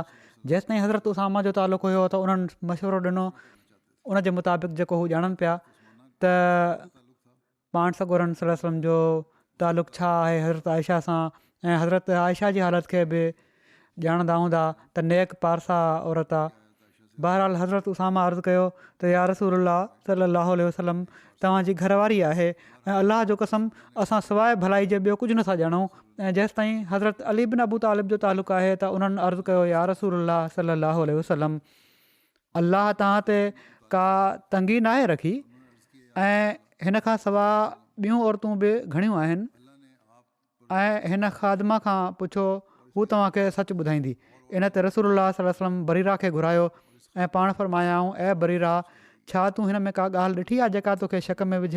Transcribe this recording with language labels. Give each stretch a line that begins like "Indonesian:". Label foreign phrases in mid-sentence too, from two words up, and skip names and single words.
Sindhi: जेसिताईं हज़रत उसामा जो तालुक़ु हुयो त उन्हनि मशवरो ॾिनो, उन जे मुताबिक़ जेको हू ॼाणनि पिया त पाण सॻोरनि
Arabic: صلى الله عليه وسلم
Sindhi: जो तालुक़ु छा आहे हज़रत आयशा सां, ऐं हज़रत आयशा जी हालति खे बि ॼाणंदा हूंदा त नेक पारसा औरत आहे। बहरहाल हज़रत उसामा अर्ज़ु कयो त
Arabic: يا رسول الله صلى الله عليه وسلم
Sindhi: तव्हांजी घरवारी आहे ऐं अलाह जो कसम असां सवाइ भलाई जे ॿियो कुझु नथा ॼाणूं। ऐं जेसिताईं हज़रत अली बिन अबू तालिब जो तालुक़ु आहे त उन्हनि अर्ज़ु कयो
Arabic: يا رسول الله صلى الله عليه وسلم
Sindhi: अलाह तव्हां ते का तंगी नाहे रखी ऐं हिन खां सवाइ ॿियूं औरतूं बि घणियूं आहिनि ऐं हिन ख़ादमा खां पुछो हू तव्हांखे सच ॿुधाईंदी। इन ते
Arabic: رسول الله صلى الله عليه وسلم
Sindhi: बरीरा खे घुरायो ऐं पाण फ़रमायाऊं ऐं बरीरा छा तूं हिन में का ॻाल्हि ॾिठी आहे जेका तोखे शक में विझे?